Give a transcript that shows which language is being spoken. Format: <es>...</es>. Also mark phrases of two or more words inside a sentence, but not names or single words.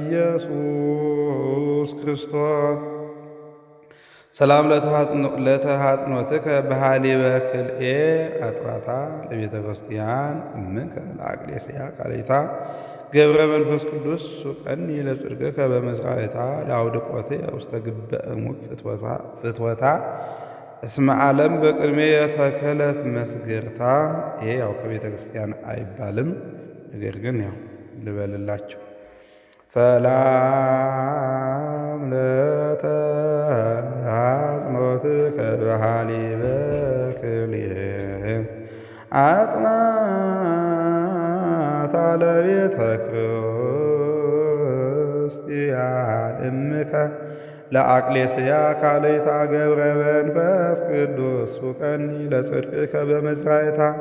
<gez>ኢየሱስ ክርስቶስ። ሰላም ለተሃጽኖትከ በሃሊበ ክልኤ አጥባታ ለቤተ ክርስቲያን እምከ ለአቅሌስያ ቃሌታ ገብረ መንፈስ ቅዱስ ሱቀኒ ለጽድቅከ በመሥዋዕታ ለአውድቆቴ ውስተ ግበ እሙቅ ፍትወታ እስመ ዓለም በቅድሜ የተከለት መስገርታ።</gez> <am>ይሄ ያው ከቤተ ክርስቲያን አይባልም፣ ነገር ግን ያው ልበልላቸው።</am> <gez>ሰላም ለተሃጽኖትከ በሃሊበ ክልኤ አጥማታ ለቤተ ክርስቲያን እምከ ለአቅሌስያ ቃሌታ ገብረ መንፈስ ቅዱስ ሱቀኒ ለጽድቅከ በመሥዋዕታ</gez>